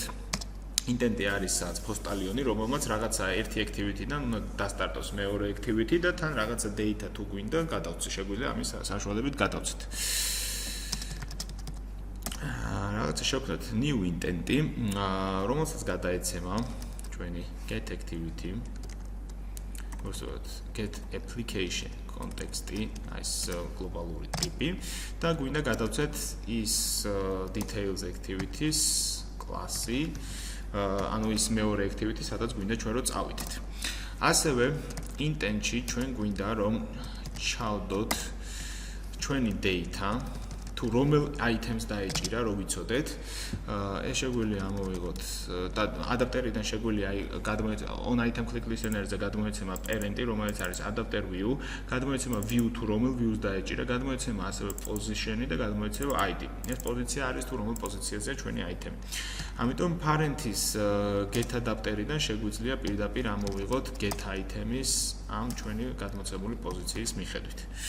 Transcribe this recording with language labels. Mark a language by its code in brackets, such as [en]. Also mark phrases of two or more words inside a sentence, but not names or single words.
[ka] Intent-ი არის სადაც პოსტალიონი, რომელმაც რაღაცა ერთი activity-დან უნდა დასტარტოს მეორე activity და თან რაღაცა data თუ გვინდა გადავწი, შეგვიძლია ამის საშუალებით გადავწით. რაღაცა შევქმნათ [en] new intent- [ka] ი, რომელსაც გადაეცემა ჩვენი [en] get activity, [ka] უბრალოდ [en] get application context- [ka] ი, ეს გლობალური ტიპი და გვინდა გადავწეთ ის [en] details activities [ka] კლასი, ანუ ის მეორე activity, სადაც გვინდა ჩვენ რომ წავიდეთ. ასევე intent-ში ჩვენ გვინდა რომ ჩავდოთ ჩვენი data თუ რომელ items დაეჭირა, რომ ვიცოდეთ. ეს შეგვიძლია ამოვიღოთ და adapter-იდან შეგვიძლია [en] on item click listener- [ka] ზე გადმოეცემა parent-ი, რომელიც არის [en] adapter view, [ka] გადმოეცემა view თუ რომელ views დაეჭირა, გადმოეცემა ასევე position-ი და გადმოეცემა ID. ეს პოზიცია არის თუ რომელ პოზიციაზეა ჩვენი item. ამიტომ parent-ის [en] get adapter- [ka] იდან შეგვიძლია პირდაპირ ამოვიღოთ [en] get item- [ka] ის ამ ჩვენი გადმოცემული პოზიციის მიხედვით.